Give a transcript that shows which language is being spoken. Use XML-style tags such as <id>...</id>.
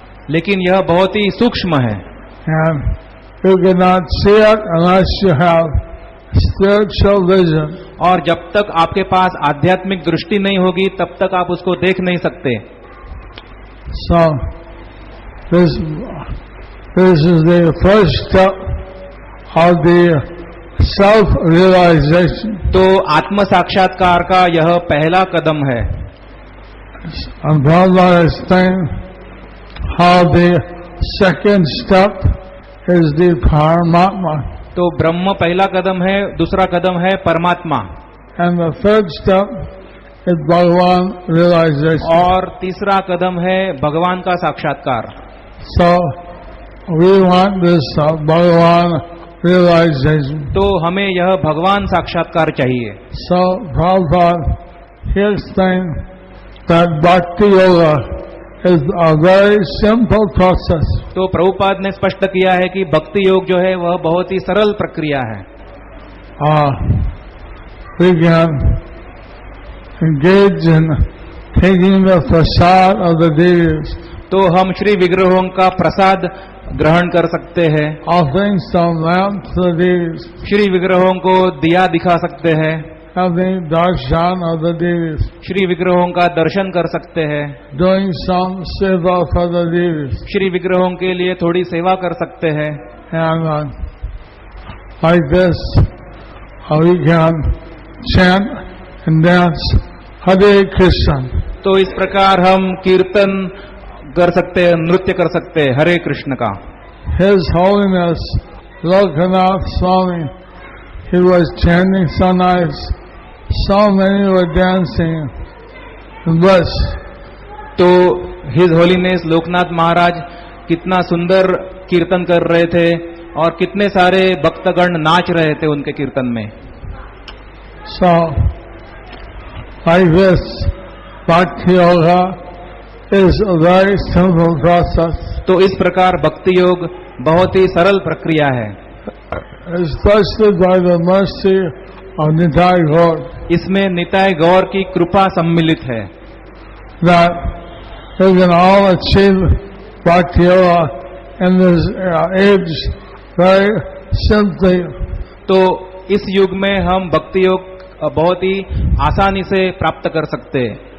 <hi>लेकिन यह बहुत ही सूक्ष्म है.</hi> <en>And you cannot see it unless you have spiritual vision.</en> <hi>और जब तक आपके पास आध्यात्मिक दृष्टि नहीं होगी तब तक आप उसको देख नहीं सकते.</hi> <en>So this is the first step of the self-realization.</en> <hi>तो आत्म साक्षात्कार का यह पहला कदम है.</hi> <en>And Prabhupada explained how the second step is the Paramatma.</en> <hi>तो ब्रह्म पहला कदम है, दूसरा कदम है परमात्मा.</hi> <en>And the third step is Bhagavan realization.</en> <hi>और तीसरा कदम है भगवान का साक्षात्कार.</hi> <en>So we want this Bhagavan realization.</en> <hi>तो हमें यह भगवान साक्षात्कार चाहिए.</hi> <en>So Prabhupada he explained that Bhakti Yoga is a very simple process.</en> <hi>तो प्रभुपाद ने स्पष्ट किया है कि भक्ति योग जो है वह बहुत ही सरल प्रक्रिया है.</hi> <en>We can engage in taking the prasad of the deities.</en> <hi>तो हम श्री विग्रहों का प्रसाद ग्रहण कर सकते हैं.</hi> <en>Offering some lamp to the deities.</en> <hi>Shri विग्रहों को दिया दिखा सकते हैं.</hi> <en>Having darshan of the deities.</en> <hi>Shri विग्रहों का दर्शन कर सकते हैं.</hi> <en>Doing some seva for the deities.</en> <hi>Shri विग्रहों के लिए थोड़ी सेवा कर सकते हैं.</hi> <en>And like this, we can chant and dance Hare Krishna.</en> <hi>तो इस प्रकार हम कीर्तन कर सकते हैं, नृत्य कर सकते हैं हरे कृष्ण का.</hi> <en>His Holiness Lokanath Swami, he was chanting so nice. So many were dancing. Bas.</en> <hi>तो हिज होलीनेस लोकनाथ महाराज कितना सुंदर कीर्तन कर रहे थे और कितने सारे भक्तगण नाच रहे थे उनके कीर्तन में.</hi> <en>So, like this, Bhakti Yoga is a very simple process.</en> <hi>तो इस प्रकार भक्ति योग बहुत ही सरल प्रक्रिया है.</hi> <en>Especially by the mercy of Nitai Gaur.</en> <hi>इसमें निताय गौर की कृपा सम्मिलित है.</hi> <en>That we can all achieve Bhakti Yoga in this age very simply.</en> <hi>तो इस युग में हम भक्ति योग बहुत ही आसानी से प्राप्त कर सकते हैं.</hi>